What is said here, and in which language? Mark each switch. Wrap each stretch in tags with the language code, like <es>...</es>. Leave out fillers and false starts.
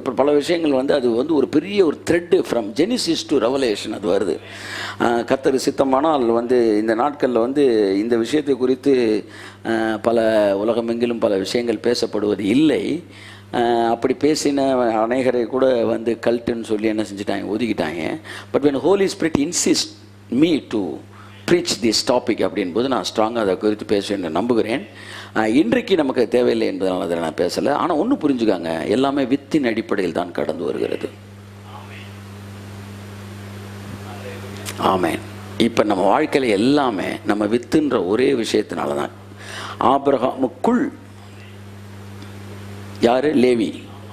<ta>இப்போ பல விஷயங்கள் அது ஒரு பெரிய ஒரு</ta> <en>thread from Genesis to Revelation</en> <ta>அது வருது. கர்த்தர் சித்தமானால் இந்த நாட்களில் இந்த விஷயத்தை குறித்து பல உலகமெங்கிலும் பல விஷயங்கள் பேசப்படுவது இல்லை. அப்படி பேசின அநேகரை கூட கல்ட்டுன்னு சொல்லி என்ன செஞ்சுட்டாங்க, ஒதுக்கிட்டாங்க.</ta> <en>but when Holy Spirit insist me to preach this topic</en> <ta>அப்படின்போது நான் ஸ்ட்ராங்காக அதை குறித்து பேசுவேன் நம்புகிறேன். இன்றைக்கு நமக்கு தேவையில்லை என்பதனால் அதில் நான் பேசலை. ஆனால் ஒன்று புரிஞ்சுக்காங்க, எல்லாமே வித்தின் அடிப்படையில் தான் கடந்து வருகிறது. ஆமேன். இப்போ நம்ம வாழ்க்கையில் எல்லாமே நம்ம வித்துன்ற ஒரே விஷயத்தினால தான். ஆபிரகாமுக்குள் யார்? லேவி.</ta>